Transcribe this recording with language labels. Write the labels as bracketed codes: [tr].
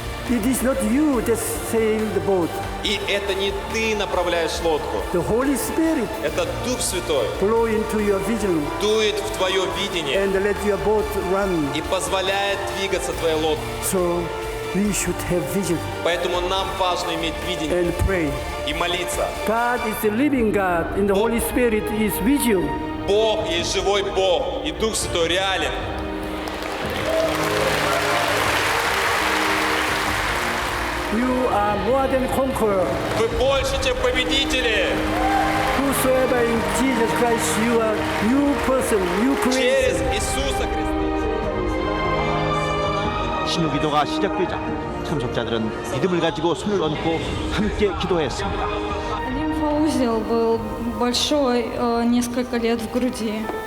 [en] It is not you that sail the boat. [ru] И это не ты направляешь лодку. [en] The Holy Spirit [ru] Это Дух Святой [en] blow into your vision [ru] дует в твое видение [en] and let your boat run. [ru] и позволяет двигаться твоей лодке. [en] So we should have vision [ru] Поэтому нам важно иметь видение [en] and pray. [ru] и молиться. [en] God is the living God, and the Holy Spirit is with you. [ru] Бог есть живой Бог, и Дух Святой реален. [en] You are more than conqueror. [ru] Вы больше, чем победители. [en] Whosoever in Jesus Christ, you are new person, new [ru] Через [en] creation. [ru] Иисуса Христа. [ko] 신유기도가 시작되자 참석자들은 믿음을 가지고 손을 얹고 함께 기도했습니다. [ru] Лимфоузел был большой, несколько лет в груди.